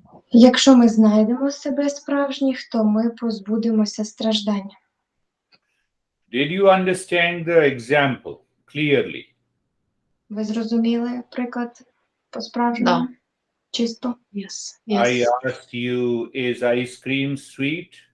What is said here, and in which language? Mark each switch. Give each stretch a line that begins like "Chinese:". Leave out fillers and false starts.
Ukrainian: Якщо ми знайдемо себе справжніх, то ми позбудемося страждань.
English: Did you understand the example clearly?
Ukrainian: Ви зрозуміли приклад по-справжньому?
Russian: Да.
Ukrainian: Чисто?
English: Yes. I Yes. asked you, is ice cream sweet?